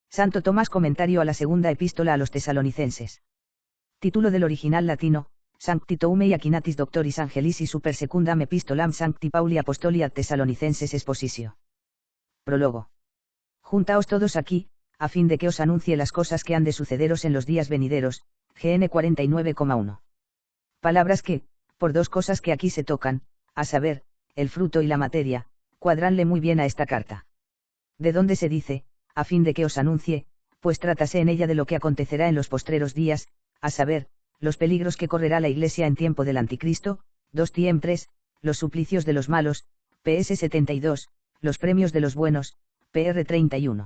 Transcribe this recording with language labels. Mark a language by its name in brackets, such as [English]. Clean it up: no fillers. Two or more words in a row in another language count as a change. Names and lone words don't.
[Spanish] Santo Tomás comentario a la segunda epístola a los tesalonicenses. Título del original latino, [Latin] Sancti Toumei Aquinatis Doctoris Angelis y Super Secundam Epistolam Sancti Pauli Apostoli ad Tesalonicenses Expositio. [Spanish] Prólogo. Juntaos todos aquí, a fin de que os anuncie las cosas que han de sucederos en los días venideros, GN 49,1. Palabras que, por dos cosas que aquí se tocan, a saber, el fruto y la materia, cuadranle muy bien a esta carta. De donde se dice, a fin de que os anuncie, pues trátase en ella de lo que acontecerá en los postreros días, a saber, los peligros que correrá la Iglesia en tiempo del Anticristo, 2 tiempres, los suplicios de los malos, PS 72, los premios de los buenos, PR 31.